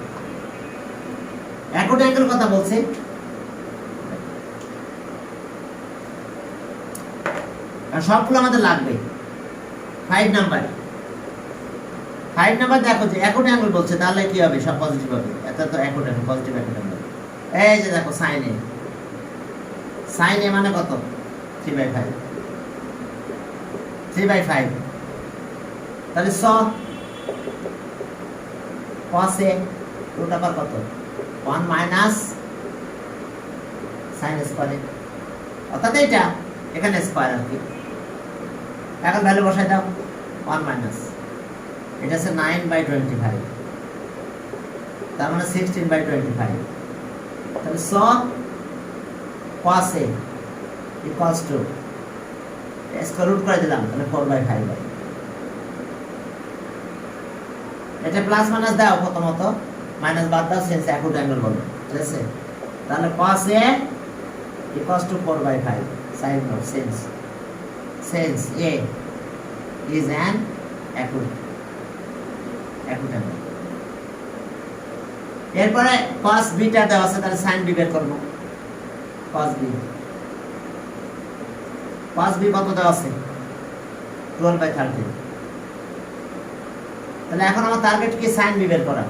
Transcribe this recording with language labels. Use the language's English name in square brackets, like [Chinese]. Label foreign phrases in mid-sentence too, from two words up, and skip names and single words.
[English] acute angle [Bangla] কথা বলছে, আর সবগুলো আমাদের লাগবে। 5 নাম্বার 5 নাম্বার দেখো যে [English] acute angle [Bangla] বলছে, তাহলে কি হবে? সব পজিটিভ হবে। এটা তো [English] acute angle, positive acute angle. [Bangla] এই যে দেখো [English] sin a, sin a [Bangla] মানে কত? 3/5, 3/5। তাহলে [English] cos a [Bangla] রুট আবার কত? [English] 1 minus sin square a, [Bangla] অর্থাৎ এটা এখানে স্কয়ার আর কি। এখন ভ্যালু বসাই দাও, 1 মাইনাস, এটা আছে 9/25, তার মানে 16/25। [English] তাহলে cos a equals to square root [Bangla] করে দিলাম, তাহলে [English] 4/5। [Bangla] এটা [English] plus minus [Bangla] দাও প্রথমত, মাইনাস বাদ দাও, [English] since acute angle [Bangla] বলো, ঠিক আছে? [English] তাহলে cos a equals to 4/5, side note, since a is an acute angle। [Bangla] এরপরে [English] cos b [Bangla] টা দেওয়া আছে, তাহলে [English] sin b [Bangla] বের করব। [English] cos b [Bangla] কত দেওয়া আছে? 12/13। তাহলে এখন আমার টার্গেট কি? [English] sin b [Bangla] বের করা।